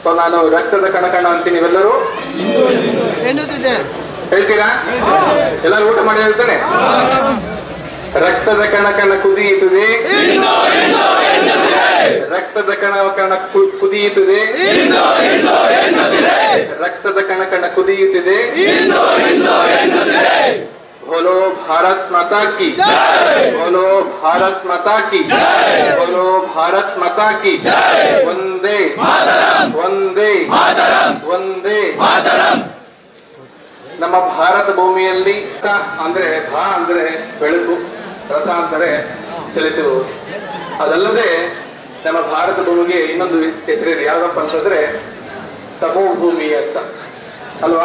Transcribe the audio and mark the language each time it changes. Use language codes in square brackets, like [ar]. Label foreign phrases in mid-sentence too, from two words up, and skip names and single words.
[kn] ಸೊ ನಾನು ರಕ್ತದ ಕಣ ಅಂತೀನಿ, ನೀವೆಲ್ಲರೂ ಹೇಳ್ತೀರಾ? ಎಲ್ಲರೂ ಊಟ ಮಾಡಿ ಹೇಳ್ತಾನೆ. ರಕ್ತದ ಕಣ ಕುದಿಯುತ್ತದೆ, ರಕ್ತದ ಕಣ ಕುದಿಯುತ್ತದೆ, ರಕ್ತದ ಕಣ ಕುದಿಯುತ್ತದೆ. [hi] बोलो भारत माता की, बोलो भारत माता की, बोलो भारत माता की. वंदे वंदे वंदे. [kn] ನಮ್ಮ ಭಾರತ ಭೂಮಿಯಲ್ಲಿ ಅಂದ್ರೆ ಭಾ ಅಂದ್ರೆ ಬೆಳಕು, ರಥ ಅಂದರೆ ಚಲಿಸುವುದು. ಅದಲ್ಲದೆ ನಮ್ಮ ಭಾರತ ಭೂಮಿಗೆ ಇನ್ನೊಂದು ಹೆಸರಿದೆ, ಯಾವ್ದಪ್ಪ ಅಂತಂದ್ರೆ ತಪೋ ಭೂಮಿ ಅಂತ ಅಲ್ವಾ?